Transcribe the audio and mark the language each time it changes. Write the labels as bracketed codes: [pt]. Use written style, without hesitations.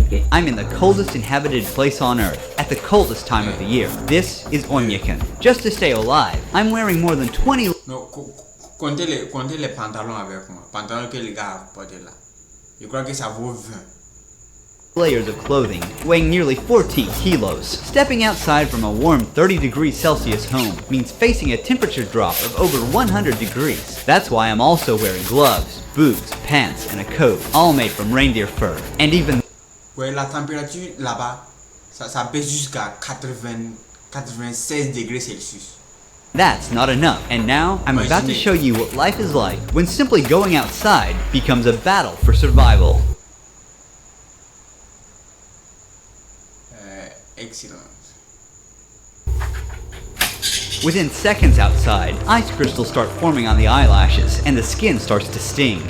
[en] I'm in the coldest inhabited place on Earth, at the coldest time of the year. This is Onyekan. Just to stay alive, I'm wearing more than 20 [fr] Non, comptez les pantalons avec moi. Pantalons que les gars portent là. Je crois que ça vaut 20. [en] layers of clothing, weighing nearly 14 kilos. Stepping outside from a warm 30 degrees Celsius home means facing a temperature drop of over 100 degrees. That's why I'm also wearing gloves, boots, pants, and a coat, all made from reindeer fur. And even [fr] Ouais, la température là-bas, ça baisse jusqu'à 96 degrés Celsius. [en] that's not enough. And now, I'm about to show you what life is like when simply going outside becomes a battle for survival. Excellent. Within seconds outside, ice crystals start forming on the eyelashes, and the skin starts to sting.